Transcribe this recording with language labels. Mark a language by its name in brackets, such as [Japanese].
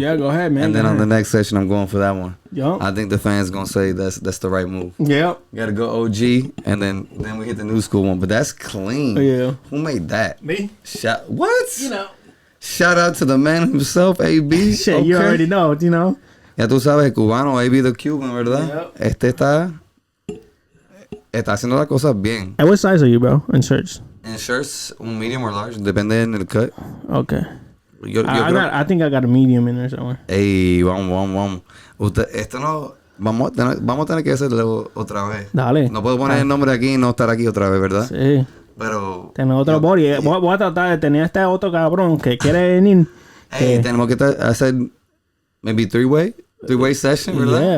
[English] Yeah, go ahead, man. And then on the next session, I'm going for that one. Yup. I think the fans gonna say that's the right move. Yep. Gotta go OG, and then we hit the new school one. But that's clean. Yeah. Who made that? Me. What? Shout out to the man himself, AB. Shit, okay. you already know. [Spanish] Ya tú sabes, cubano, AB the Cuban, ¿verdad? [English] Yep. [Spanish] Este está haciendo las cosas bien. [English] Hey, what size are you, bro? In shirts? In shirts, un medium or large, [Spanish] depende del [English] cut. Okay. I think I got a medium in there somewhere. [Spanish] Ey, vamos. Esto no... Vamos a tener que hacerlo otra vez. Dale. No puedo poner el nombre aquí y no estar aquí otra vez, ¿verdad? Sí. Pero... Tener otro body. Voy a tratar de tener este otro cabrón que quiere venir. Hey, tenemos que hacer... [English] Maybe three-way session, ¿verdad?